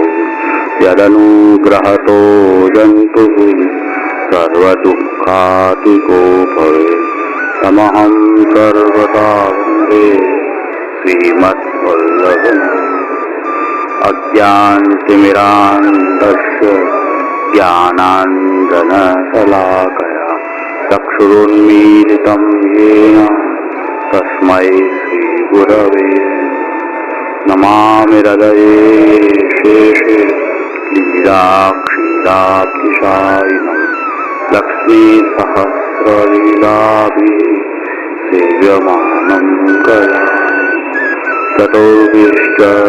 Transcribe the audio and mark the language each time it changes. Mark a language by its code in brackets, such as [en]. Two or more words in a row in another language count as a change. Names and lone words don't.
[sa] યદનુગ્રહતો જંતુઃ સર્વદુઃખાતિકો ભવેत् તમહં સર્વદા વંદે શ્રીમદ્વલ્લભम्. અજ્ઞાનતિમિરાન્ધસ્ય જ્ઞાનાഞ്જનશલાકયા चक्षुरुन्मीलितं येन तस्मै श्रीगुरवे नमामि हृदये शेषे लीलाक्षीराब्धिशायिनं लक्ष्मीसहस्रलीलाभिः सेव्यमानं कयामि चतुर्भिश्च